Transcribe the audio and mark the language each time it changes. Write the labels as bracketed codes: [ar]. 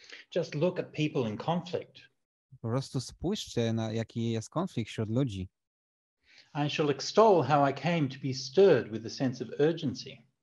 [en] Just look at people in conflict. [pl] Po prostu spójrzcie na jaki jest konflikt wśród ludzi. [en] I shall extol how I came to be stirred with a sense of urgency.